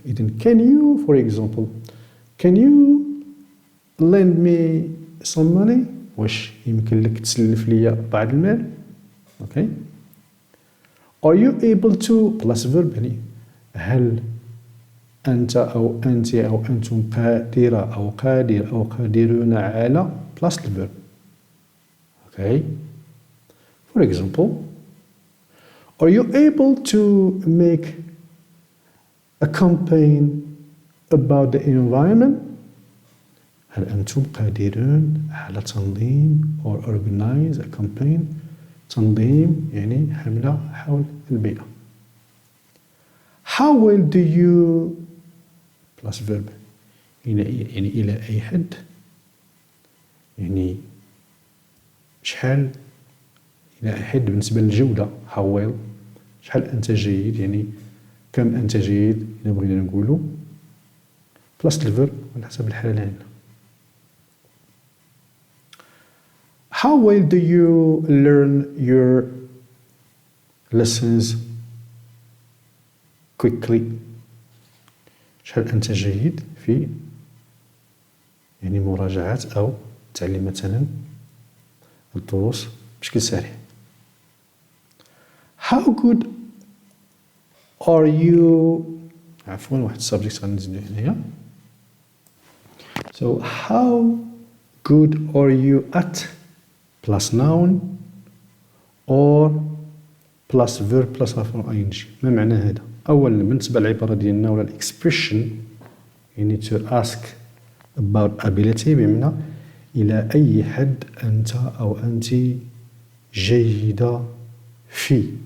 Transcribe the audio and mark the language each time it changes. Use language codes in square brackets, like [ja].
[en] إذن can you for example can you lend me some money؟ [ar] واش يمكن لك تسلف ليا بعض المال؟ [en] Okay. Are you able to plus verb [ar] يعني هل أنت أو أنت أو أنتم قادرة أو قادر أو قادرون على plus الverb. [en] Okay. For example, are you able to make a campaign about the environment؟ [ar] هل أنتم قادرون على تنظيم [en] or organize a campaign، [ar] تنظيم يعني حملة حول البيئة. [en] How well do you plus verb [ar] يعني إلى أي حد، يعني شحال إلى أي حد بالنسبة للجودة. how well شحال أنت جيد، يعني كم أنت جيد إذا بغينا نقولوا بلاس الفيرب على حسب الحالة عندنا. [en] How well do you learn your lessons quickly؟ [ar] شحال أنت جيد في يعني مراجعة أو تعليم مثلا الدروس بشكل سريع. [en] How good are you [ar] عفوا واحد السبجيكت غنزيدو هنايا. [en] So how good are you at plus noun or plus verb plus ing. [ar] ما معنى هذا؟ أولا بالنسبة للعبارة ديالنا ولا الإكسبريشن يعني [en] to ask about ability [ar] بمعنى إلى أي حد أنت أو أنت جيدة في.